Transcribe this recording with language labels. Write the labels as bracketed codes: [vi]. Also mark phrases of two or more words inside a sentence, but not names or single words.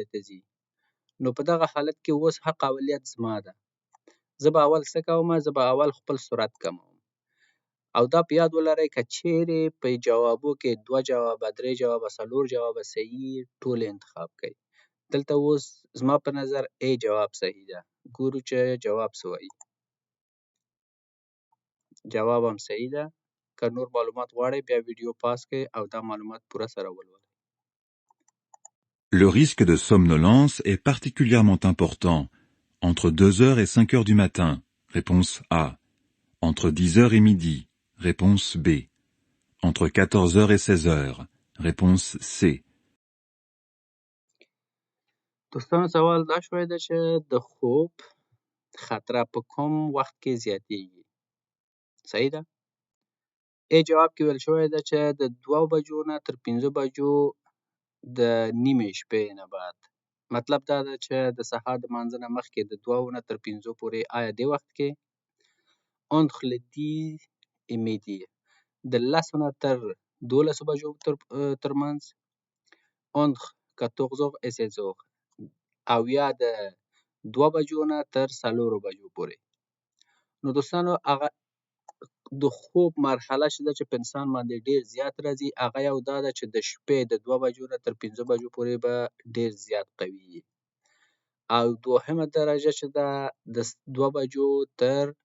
[ps] ته ځي نو په دغه حالت کې اوس حق اولیت زما ده زه به اول څه کوم زه به اول خپل سرعت کموم او دا په یاد ولرئ که چیرې په جوابو کې 2 جوابه 3 جوابه 4 جوابه صحیح ټول انتخاب کړئ دلته اوس زما په نظر A جواب صحیح ده ګورو چې جواب څه وایي جواب هم صحیح ده که نور معلومات غواړئ بیا ویډیو پاس کړئ او دا معلومات پوره سره ولولئ [fr] Le risque de somnolence est particulièrement important entre 2h et 5h du matin. Réponse A. Entre 10h et midi. Réponse B. Entre 14h et 16h. Réponse C. [ps] دوستانو سوال دا شوی ده چې د خوب خطره په کوم وخت کې زیاتیږي صحیح ده A جواب کې ویل شوی ده چې د 2 بجو نه تر 5 بجو د نیمې شپې نه بعد مطلب دا ده چې د سهار د لمانځه نه مخکې د 2 نه تر 5 پورې آیا دې وخت کې [fr] entre le 10 et midi [ps] د 10 نه تر 12 بجو ترمنځ [fr] entre 14 et 16 [ps] او یا د 2 بجو نه تر 4 بجو پورې نو دوستانو هغه د خوب مرحله چې ده چې په انسان باندې ډېر زیات راځي هغه یو دا ده چې د شپې د 2 بجو نه تر 5 بجو پورې به ډېر زیات قوي وي او دوهمه درجه چې ده د 2 بجو تر